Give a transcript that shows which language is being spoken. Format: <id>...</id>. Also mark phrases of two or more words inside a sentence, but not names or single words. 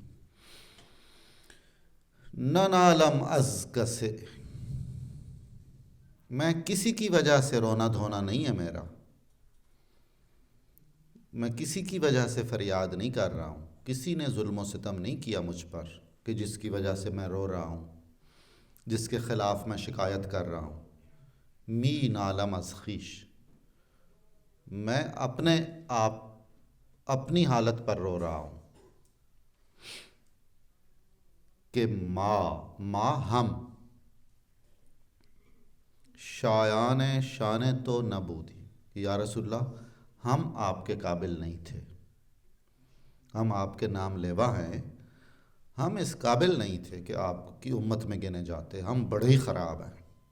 <fa>نہ نالم از کسے،</fa> <ur>میں کسی کی وجہ سے رونا دھونا نہیں ہے میرا، میں کسی کی وجہ سے فریاد نہیں کر رہا ہوں، کسی نے ظلم و ستم نہیں کیا مجھ پر کہ جس کی وجہ سے میں رو رہا ہوں، جس کے خلاف میں شکایت کر رہا ہوں.</ur> <fa>می نالم از خویش،</fa> <ur>میں اپنے آپ اپنی حالت پر رو رہا ہوں کہ</ur> <fa>ماں ہم شایان شان تو نہ بودی،</fa> <ur>یا رسول اللہ ہم آپ کے قابل نہیں تھے، ہم آپ کے نام لیوا ہیں، ہم اس قابل نہیں تھے کہ آپ کی امت میں گنے جاتے، ہم بڑے ہی خراب ہیں.</ur>